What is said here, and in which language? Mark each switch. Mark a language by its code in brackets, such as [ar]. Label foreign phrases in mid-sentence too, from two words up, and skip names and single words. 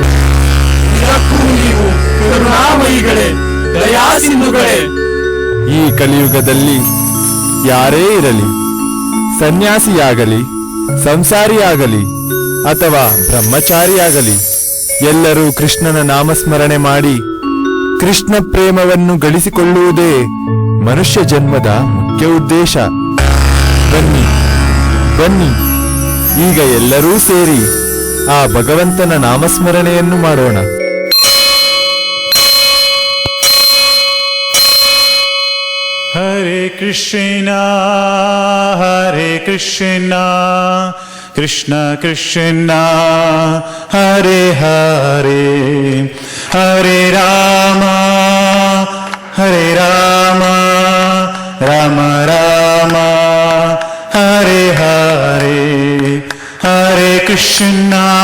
[kn] ಈ ಕಲಿಯುಗದಲ್ಲಿ ಯಾರೇ ಇರಲಿ, ಸನ್ಯಾಸಿಯಾಗಲಿ, ಸಂಸಾರಿಯಾಗಲಿ ಅಥವಾ ಬ್ರಹ್ಮಚಾರಿಯಾಗಲಿ, ಎಲ್ಲರೂ ಕೃಷ್ಣನ ನಾಮಸ್ಮರಣೆ ಮಾಡಿ ಕೃಷ್ಣ ಪ್ರೇಮವನ್ನು ಗಳಿಸಿಕೊಳ್ಳುವುದೇ ಮನುಷ್ಯ ಜನ್ಮದ ಮುಖ್ಯ ಉದ್ದೇಶ. ಬನ್ನಿ ಬನ್ನಿ, ಈಗ ಎಲ್ಲರೂ ಸೇರಿ ಆ ಭಗವಂತನ ನಾಮಸ್ಮರಣೆಯನ್ನು ಮಾಡೋಣ. ಹರೇ ಕೃಷ್ಣ ಕೃಷ್ಣ ಕೃಷ್ಣ ಹರೇ ಹರೇ, ಹರೇ ರಾಮ ರಾಮ ರಾಮ ಹರೇ ಹರೇ, ಹರೇ ಕೃಷ್ಣ